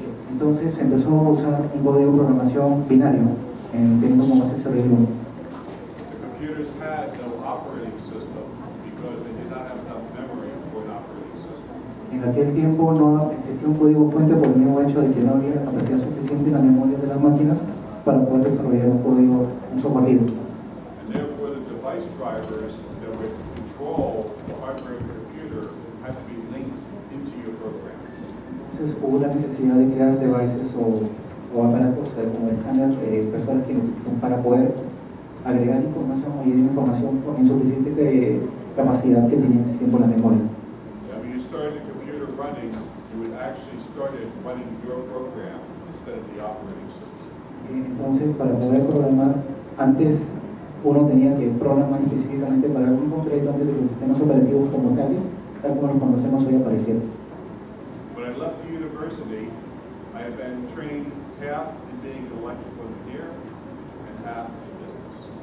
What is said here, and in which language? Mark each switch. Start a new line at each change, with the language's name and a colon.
Spanish: Entonces se empezó a usar un código de programación binario, teniendo como base ese arreglo.
English: The computers had no operating system because they did not have enough memory for an operating system.
Spanish: En aquel tiempo no existía un código fuente por el mismo hecho de que no había la capacidad suficiente en la memoria de las máquinas para poder desarrollar un código, un software libre.
English: And therefore, the device drivers that would control the hardware of the computer had to be linked into your program.
Spanish: Entonces hubo la necesidad de crear devices o aparatos como el escáner, personas que necesitan para poder agregar información o llenar información con insuficiente capacidad que tenía en ese tiempo la memoria.
English: And when you started the computer running, you would actually start it running your program instead of the operating system.
Spanish: Entonces, para poder programar, antes uno tenía que programar específicamente para algún concreto antes de que los sistemas operativos como tales, tal como los conocemos hoy, aparecieran.
English: When I left the university, I had been trained half in being an electrical engineer and half in business.